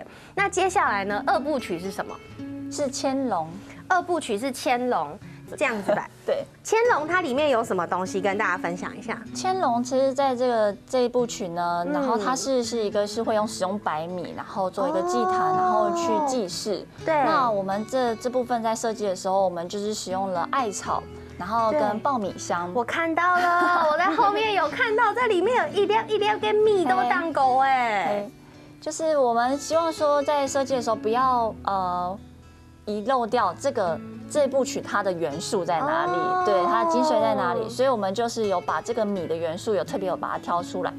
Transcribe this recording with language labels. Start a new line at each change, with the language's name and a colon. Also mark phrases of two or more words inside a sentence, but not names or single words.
Chinese: 那接下來呢，2部曲是什麼？是牽龍。 2部曲是牽龍。這樣子吧，對，牽龍它裡面有什麼東西跟大家分享一下？牽龍其實在這一部曲呢，然後它是一個是會使用白米，然後做一個祭壇，然後去祭祀。對。那我們這部分在設計的時候，我們就是使用了艾草，然後跟爆米香。我看到了，我在後面有看到，在裡面有一粒跟蜜都當狗哎。就是我們希望說在設計的時候不要遺漏掉這部曲它的元素在哪裡，對，它的精髓在哪裡，所以我們就是有把這個米的元素特別有把它挑出來。